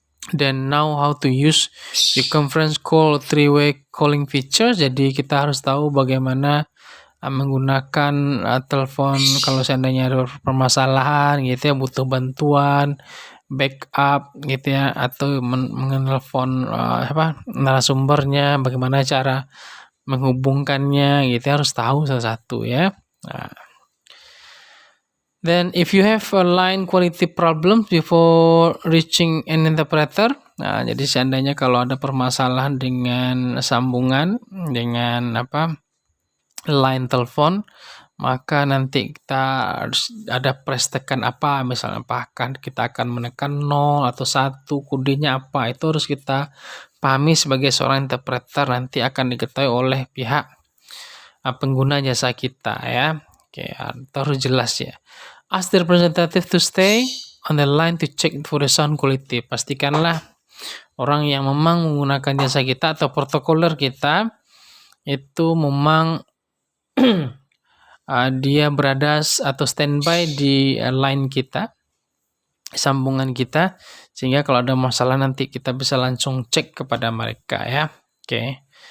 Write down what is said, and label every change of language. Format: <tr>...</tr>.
<en>Then now how to use the conference call three-way calling feature.</en> <id>Jadi kita harus tahu bagaimana menggunakan telepon kalau seandainya ada permasalahan gitu ya, butuh bantuan, backup gitu ya, atau menelpon narasumbernya, bagaimana cara menghubungkannya gitu ya, harus tahu satu-satu ya.</id> <en>Then if you have a line quality problem before reaching an interpreter,</en> <id>jadi seandainya kalau ada permasalahan dengan sambungan dengan line telepon, maka nanti kita harus ada press tekan misalnya apakah kita akan menekan 0 atau 1, kodenya apa, itu harus kita pahami sebagai seorang interpreter, nanti akan diketahui oleh pihak pengguna jasa kita ya. Oke, harus jelas ya.</id> <en>Ask the representative to stay on the line to check for the sound quality.</en> <id>Pastikanlah orang yang memang menggunakan jasa kita atau protokoler kita itu memang dia berada atau standby di line kita, sambungan kita, sehingga kalau ada masalah nanti kita bisa langsung cek kepada mereka ya. Oke.</id>